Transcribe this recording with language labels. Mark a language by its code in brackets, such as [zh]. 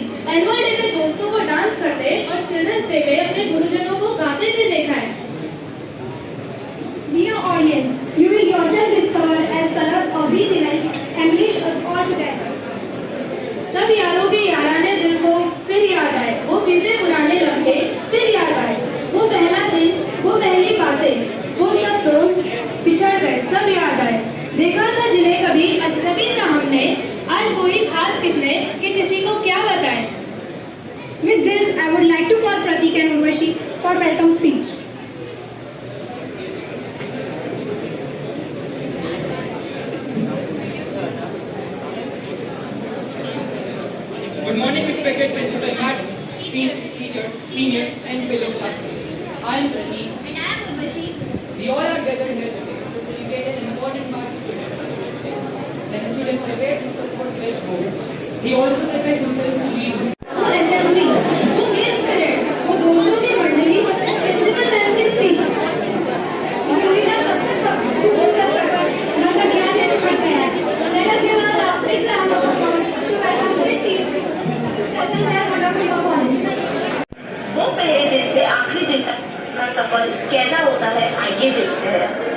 [hi] Annual day पे दोस्तों को डांस करते और चिल्ड्रंस डे पे अपने गुरुजनों को गाते भी देखा है। [en] Dear audience, you will yourself discover as colors of these events embellish us all together. [hi] सब यारों के याराने दिल को फिर याद आए, वो बीते पुराने लम्हे फिर याद आए, वो पहला दिन, वो पहली बातें, वो सब दोस्त बिछड़ गए, सब याद आए। देखा था जिन्हें कभी अजनबी सा हमने, आज वही खास कितने कि किसी को क्या बताएं। [en] With this, I would like to call Pratik and Urvashi for welcome speech. Good morning, respected Principal Ma'am, teachers, seniors, and fellow classmates. I am Pratik. And I am Urvashi. We all are gathered here today to celebrate an important part of student life. When a student prepares himself for 12th board, he also prepares himself to leave the assembly, [hi] वो games period, वो दोस्तों की मंडली, principal ma'am की speech. जिंदगी का सबसे खूबसूरत सफर नजर ज्ञान से भरता है। [en] Let us give a big round of applause to welcome the team to present their wonderful performance. [hi] वो पहले दिन से आखिरी दिन तक का सफर कैसा होता है, आइए देखते हैं।